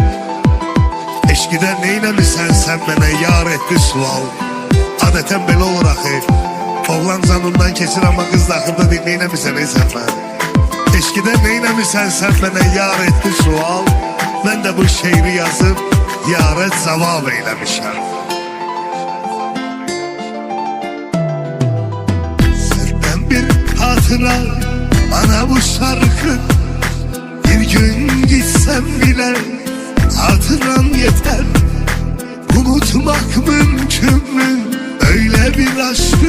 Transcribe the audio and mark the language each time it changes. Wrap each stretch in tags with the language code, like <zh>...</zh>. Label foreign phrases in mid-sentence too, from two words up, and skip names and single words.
<az>Eşqidə neynəmisən sən mənə yar etdi sual. Adətən belə olur axı. Oğlan canından keçir amma qız daxırda deyil, neynəmisən ey sən mən. Eşqidə neynəmisən sən mənə yar etdi sual. Mən də bu şeiri yazıb yara cavab eyləmişəm.</az> <tr>Hatıra bana bu şarkı, bir gün gitsem bile hatıran yeter. Unutmak mümkün mü öyle bir aşkı?</tr>